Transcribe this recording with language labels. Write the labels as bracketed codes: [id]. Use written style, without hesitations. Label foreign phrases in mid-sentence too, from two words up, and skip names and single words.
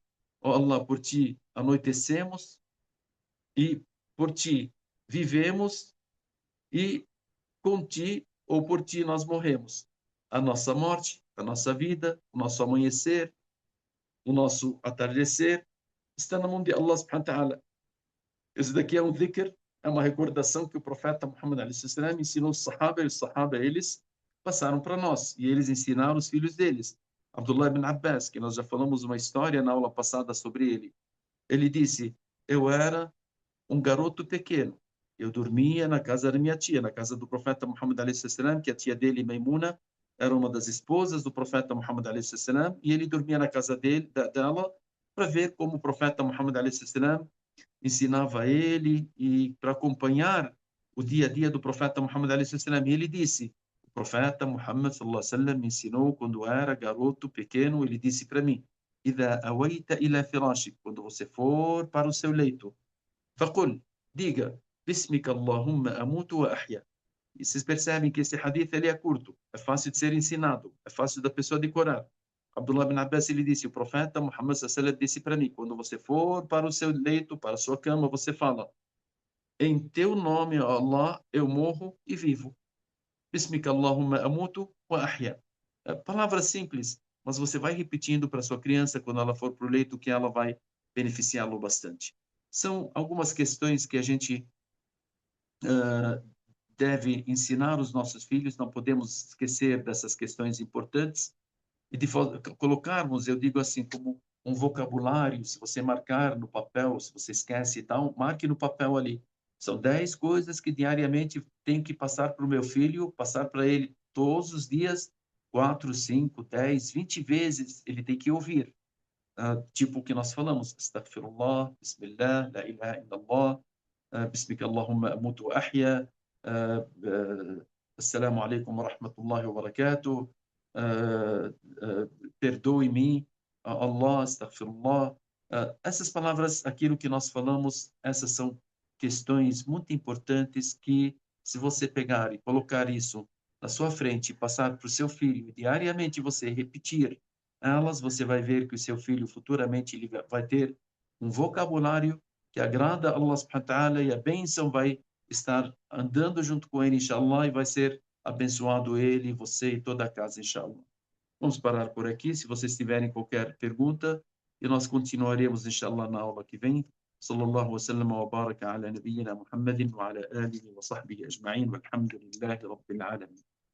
[pt] Oh Allah, por ti anoitecemos. E por ti vivemos e com ti ou por ti nós morremos. A nossa morte, a nossa vida, o nosso amanhecer, o nosso atardecer está na mão de Allah [ar] سبحانه وتعالى. [pt] Esse daqui é um dhikr, é uma recordação que o profeta Muhammad a.s. ensinou os sahaba, e os sahaba, eles passaram para nós, e eles ensinaram os filhos deles. Abdullah ibn Abbas, que nós já falamos uma história na aula passada sobre ele. Ele disse, eu era um garoto pequeno. Eu dormia na casa da minha tia, na casa do profeta Muhammad a.s., que a tia dele, Maimuna, era uma das esposas do profeta Muhammad a.s., e ele dormia na casa dela para ver como o profeta Muhammad a.s. ensinava a ele e para acompanhar o dia a dia do profeta Muhammad a.s. E ele disse, o profeta Muhammad [ar] صلى الله عليه وسلم [pt] me ensinou quando era garoto pequeno, ele disse para mim, [ar] إذا أويت إلى فراشك, [pt] quando você for para o seu leito, [ar] فقل, diga, بسمك اللهم أموت وأحيا. [pt] E vocês percebem que esse hadith ele é curto, é fácil de ser ensinado, é fácil da pessoa decorar. Abdullah bin Abbas ele disse, o profeta Muhammad [ar] صلى الله عليه وسلم [pt] disse para mim, quando você for para o seu leito, para a sua cama, você fala, em teu nome, Allah, eu morro e vivo. [ar] باسمك اللهم أموت وأحيا. [pt] Palavras simples, mas você vai repetindo para sua criança quando ela for para o leito que ela vai beneficiá-lo bastante. São algumas questões que a gente deve ensinar os nossos filhos, não podemos esquecer dessas questões importantes e de colocarmos, eu digo assim, como um vocabulário, se você marcar no papel, se você esquece e tal, marque no papel ali. São 10 coisas que diariamente tenho que passar para o meu filho, passar para ele todos os dias, 4, 5, 10, 20 vezes, ele tem que ouvir. Tipo o que nós falamos, [ar] أستغفر الله، بسم الله، لا إله إلا الله، باسمك اللهم أموت وأحيا، السلام عليكم ورحمة الله وبركاته, [pt] perdoe-me, [ar] الله، أستغفر الله. [pt] Essas palavras, aquilo que nós falamos, essas são questões muito importantes que, se você pegar e colocar isso na sua frente e passar para o seu filho, diariamente você repetir elas, você vai ver que o seu filho futuramente ele vai ter um vocabulário que agrada a Allah [ar] سبحانه وتعالى [pt] e a bênção vai estar andando junto com ele, inshallah, e vai ser abençoado ele, você e toda a casa, inshallah. Vamos parar por aqui. Se vocês tiverem qualquer pergunta, e nós continuaremos, inshallah, na aula que vem. [ar] صلى الله وسلم وبارك على نبينا محمد وعلى آله وصحبه أجمعين، والحمد لله رب العالمين.